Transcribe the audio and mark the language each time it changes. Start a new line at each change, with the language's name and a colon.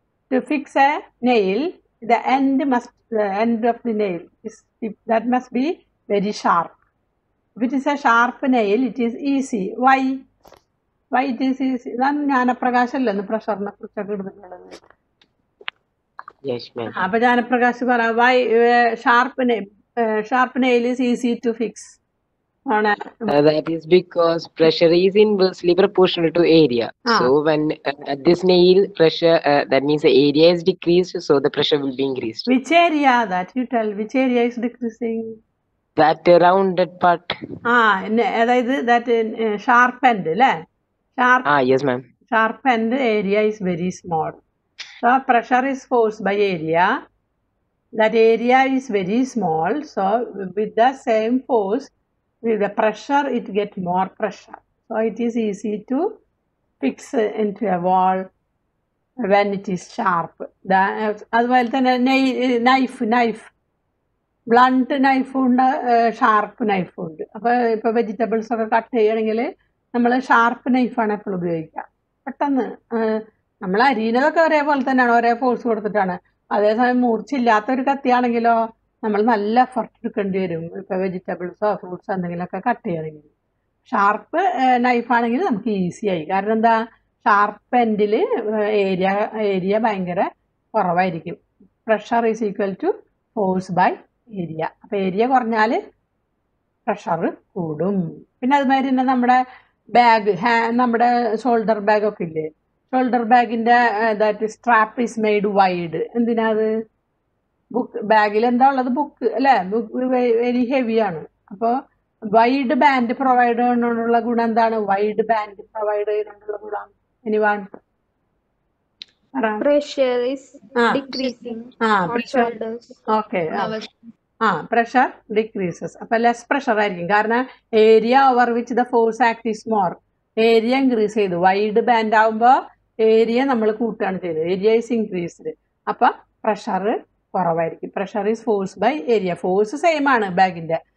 English: To fix a nail, the end of the nail that must be very sharp. If it is a sharp nail, it is easy. Why it is easy?
Malayalam: ജ്ഞാനപ്രകാശല്ലേ പ്രഷറിനെ കുറിച്ചൊക്കെ ഇടുന്നുള്ളത്. അപ്പൊ ജ്ഞാനപ്രകാശ് പറ,
English: why sharp nail is easy to fix? That is because pressure is inversely proportional to area. So when at this nail pressure, that means the area is decreased, so the pressure will be increased. Which area? That you tell. Which area is decreasing? That rounded part. അതായത് that sharp end, അല്ലേ? Yes ma'am. Sharp end area is very small. So pressure is forced by area. That area is very small. So with the same force, with the pressure, it gets more pressure. So it is easy to fix into a wall when it is sharp.
Malayalam: അതുപോലെ തന്നെ knife, blunt നൈഫും ഉണ്ട്, sharp നൈഫും ഉണ്ട്. അപ്പോൾ ഇപ്പോൾ vegetables ഒക്കെ cut ചെയ്യണമെങ്കിൽ നമ്മൾ sharp നൈഫാണ് എപ്പോഴും ഉപയോഗിക്കുക. പെട്ടെന്ന് നമ്മൾ അരിയുന്നതൊക്കെ ഒരേപോലെ തന്നെയാണ്, ഒരേ ഫോഴ്സ് കൊടുത്തിട്ടാണ്. അതേസമയം മൂർച്ചയില്ലാത്തൊരു കത്തിയാണെങ്കിലോ നമ്മൾ നല്ല എഫർട്ട് എടുക്കേണ്ടി വരും. ഇപ്പോൾ വെജിറ്റബിൾസോ ഫ്രൂട്ട്സോ എന്തെങ്കിലുമൊക്കെ കട്ട് ചെയ്യണമെങ്കിൽ. ഷാർപ്പ് നൈഫാണെങ്കിൽ നമുക്ക് ഈസിയായി. കാരണം എന്താ, ഷാർപ്പ് എൻഡിൽ ഏരിയ ഭയങ്കര കുറവായിരിക്കും.
English: Pressure is equal to force by area.
Malayalam: അപ്പോൾ ഏരിയ കുറഞ്ഞാൽ പ്രഷർ കൂടും. പിന്നെ അതുമാതിരി തന്നെ നമ്മുടെ ബാഗ്, നമ്മുടെ ഷോൾഡർ ബാഗൊക്കെ ഇല്ലേ, shoulder ബാഗിൻ്റെ
English: That strap is made wide.
Malayalam: എന്തിനാ അത്? ബുക്ക് ബാഗിൽ എന്താ ഉള്ളത്? ബുക്ക് അല്ലേ? Book very ഹെവിയാണ്. അപ്പോൾ വൈഡ് ബാൻഡ് പ്രൊവൈഡ് ചെയ്യുന്നതിനുള്ള ഗുണം എന്താണ്? വൈഡ് ബാൻഡ് പ്രൊവൈഡ് ചെയ്യുന്നതിനുള്ള ഗുണം എനിവാൻ?
English: Pressure is decreasing on shoulders.
Malayalam: Okay.
English: Pressure decreases.
Malayalam: അപ്പോൾ ലെസ് പ്രഷർ ആയിരിക്കും.
English: കാരണം area over which the force act is more.
Malayalam: Area increase ചെയ്തു. വൈഡ് ബാൻഡ് ആകുമ്പോൾ ഏരിയ നമ്മൾ കൂട്ടുകയാണ് ചെയ്തത്.
English: Area is increased.
Malayalam: അപ്പം പ്രഷർ കുറവായിരിക്കും.
English: Pressure is force by area.
Malayalam: Force same ആണ് ബാഗിൻ്റെ.